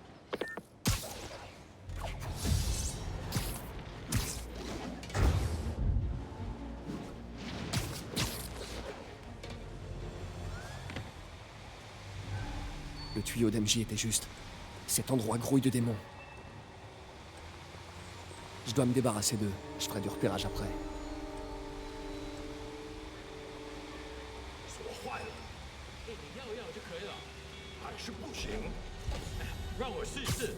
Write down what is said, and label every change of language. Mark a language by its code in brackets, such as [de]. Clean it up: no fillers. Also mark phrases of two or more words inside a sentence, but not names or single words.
[fr] Le tuyau d'MJ était juste. Cet endroit grouille de démons. Je dois me débarrasser d'eux. Je ferai du repérage après. [zh] 锁坏了，你要就可以了，还是不行？让我试试。